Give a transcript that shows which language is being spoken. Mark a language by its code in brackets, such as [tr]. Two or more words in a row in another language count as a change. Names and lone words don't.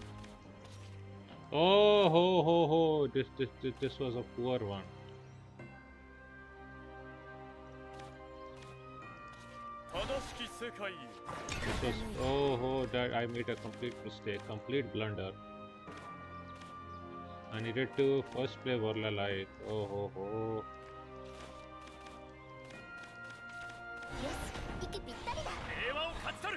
[en] Oh, ho, ho, ho! This was a poor one. [ja] 正しき世界へ。 [en] This was oh, that I made a complete mistake, complete blunder. I needed to first play Warla Light. Oh, ho, ho. [ja] よし、息ぴったりだ。平和を勝ち取る。